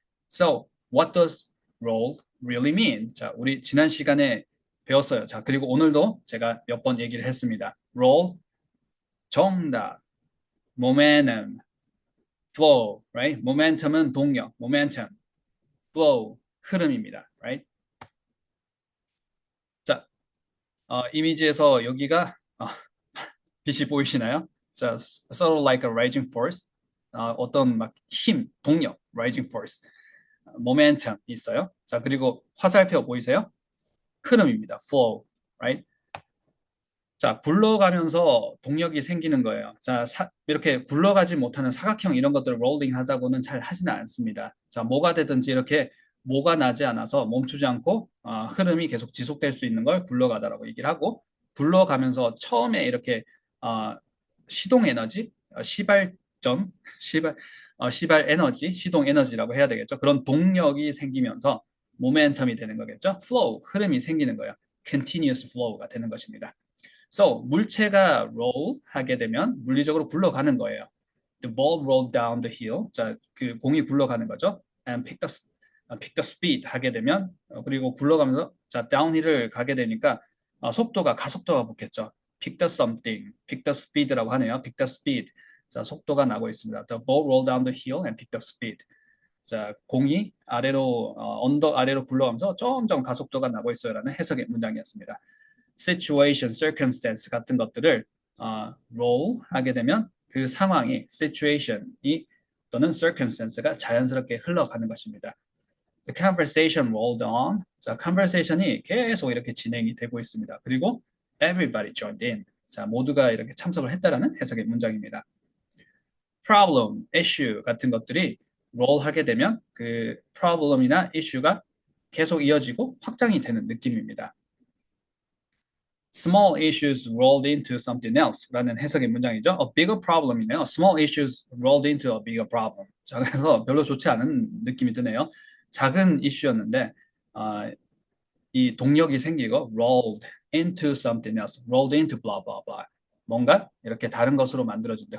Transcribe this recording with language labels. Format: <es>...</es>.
<en>So, what does roll really mean?</en> <ko>자, 우리 지난 시간에 배웠어요. 자, 그리고 오늘도 제가 몇 번 얘기를 했습니다.</ko> <en>roll, 정답, momentum, flow, right? momentum은 동력, momentum, flow,</en> <ko>흐름입니다,</ko> <en>right?</en> <ko>자, 이미지에서 여기가 빛이 보이시나요?</ko> <en>자, sort of like a rising force,</en> <ko>어떤 막 힘, 동력,</ko> <en>rising force.</en> <ko>모멘텀 있어요. 자, 그리고 화살표 보이세요? 흐름입니다.</ko> <en>flow, right?</en> <ko>자, 굴러가면서 동력이 생기는 거예요. 자, 이렇게 굴러가지 못하는 사각형 이런 것들을 롤링 하자고는 잘 하지는 않습니다. 자, 뭐가 되든지 이렇게 뭐가 나지 않아서 멈추지 않고 흐름이 계속 지속될 수 있는 걸 굴러가다라고 얘기를 하고 굴러가면서 처음에 이렇게 시동 에너지, 시발점, 시발 에너지, 시동 에너지라고 해야 되겠죠. 그런 동력이 생기면서 모멘텀이 되는 거겠죠. flow, 흐름이 생기는 거예요. continuous flow가 되는 것입니다. So, 물체가 roll 하게 되면 물리적으로 굴러가는 거예요.</ko> <en>The ball rolled down the hill.</en> <ko>자, 그 공이 굴러가는 거죠.</ko> <en>And picked up speed</en> <ko>하게 되면 그리고 굴러가면서 자, downhill을 가게 되니까 속도가 가속도가 붙겠죠.</ko> <en>Picked up something, picked up speed라고 하네요. Picked up speed.</en> <ko>자, 속도가 나고 있습니다.</ko> <en>The ball rolled down the hill and picked up speed.</en> <ko>자, 공이 아래로 언덕 아래로 굴러가면서 점점 가속도가 나고 있어요라는 해석의 문장이었습니다. situation, circumstance 같은 것들을 roll 하게 되면 그 상황이 situation이 또는 circumstance가 자연스럽게 흘러가는 것입니다.</ko> <en>The conversation rolled on.</en> <ko>자, conversation이 계속 이렇게 진행이 되고 있습니다.</ko> <en>그리고 everybody joined in.</en> <ko>자, 모두가 이렇게 참석을 했다라는 해석의 문장입니다. problem, issue 같은 것들이 roll 하게 되면 그 problem이나 issue가 계속 이어지고 확장이 되는 느낌입니다.</ko> <en>Small issues rolled into something else</en> <ko>라는 해석의 문장이죠.</ko> <en>A bigger problem이네요. Small issues rolled into a bigger problem.</en> <ko>자, 그래서 별로 좋지 않은 느낌이 드네요. 작은 이슈였는데 이 동력이 생기고</ko> <en>rolled into something else, rolled into blah blah blah.</en> <ko>뭔가 이렇게 다른 것으로 만들어진다.</ko>